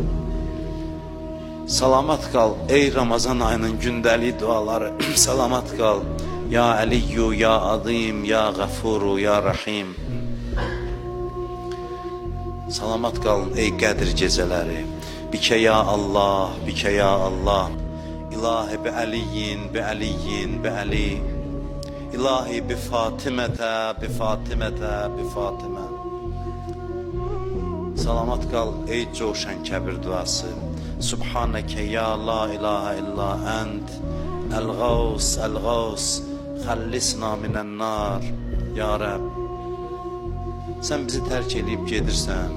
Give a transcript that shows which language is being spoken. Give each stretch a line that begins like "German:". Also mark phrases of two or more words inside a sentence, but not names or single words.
Azerbaijani: Salamat qal ey Ramazan ayının gündəlik duaları. Salamat qal.
Arabic: يا عليّ يا عظيم يا غفور يا رحيم.
Azerbaijani: Salamat qalın ey Qədir gecələri.
Arabic: بك يا الله، بك يا الله. إلهي بعليّ، بعليّ، بعلي. إلهي بفاطمة، بفاطمة، بفاطمة.
Azerbaijani: Salamat qal ey coşan kəbir duası.
Arabic: سبحانك يا لا إله إلا أنت. الغوث، الغوث. خلصنا من النار. يا رب.
Azerbaijani: Sən bizi tərk edib gedirsən.